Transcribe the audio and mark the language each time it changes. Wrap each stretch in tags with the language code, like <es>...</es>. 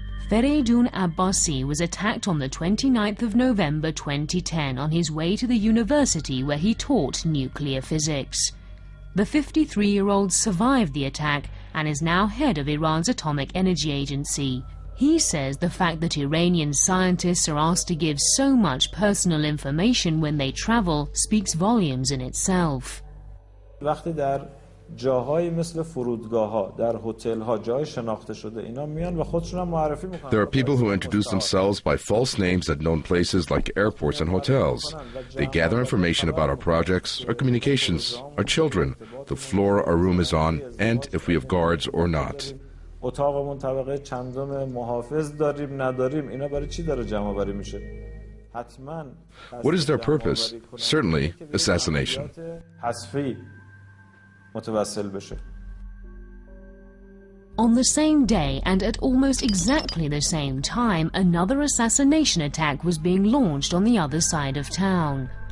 <en>Fereydun Abbasi was attacked on the 29th of November 2010 on his way to the university where he taught nuclear physics. The 53-year-old survived the attack and is now head of Iran's Atomic Energy Agency. He says the fact that Iranian scientists are asked to give so much personal information when they travel speaks volumes in itself.</en> <fa>وقتی در جاهایی مثل فرودگاه‌ها، در هتل‌ها جای شناخته شده اینا میان و خودشون هم معرفی میکنن.</fa> <en>There are people who introduce themselves by false names at known places like airports and hotels. They gather information about our projects, our communications, our children, the floor our room is on, and if we have guards or not.</en> <fa>اتاقمون طبقه چندم محافظ داریم نداریم اینا برای چی داره جمع آوری میشه؟ حتما.</fa> <en>What is their purpose? Certainly assassination.</en> <fa>حذفی متوسل بشه.</fa> <en>On the same day and at almost exactly the same time, another assassination attack was being launched on the other side of town.</en>